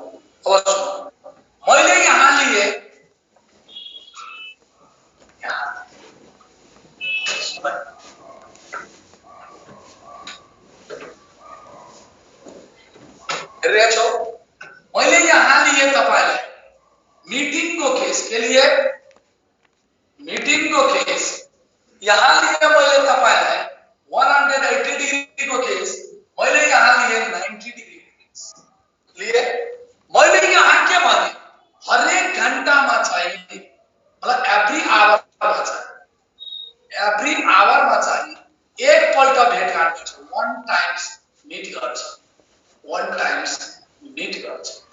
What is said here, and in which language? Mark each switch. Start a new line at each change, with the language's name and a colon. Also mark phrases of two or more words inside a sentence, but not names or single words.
Nepali: अब सुन, मैले यहाँ लिए मैले यहाँ लिए तपाईलाई मिटिङको केस के लिए? मिटिङको केस यहाँ लिए मैले तपाईलाई 180 डिग्रीको केस, मैले यहाँ लिए 90
English: degree case
Nepali: लिए। मैले यहाँ के भने हरेक घण्टामा चाहिँ मतलब
English: every hour
Nepali: चाहिँ एकपल्ट भेटघाट गर्छ। 1
English: times meet
Nepali: गर्छ। 1
English: times meet
Nepali: गर्छ।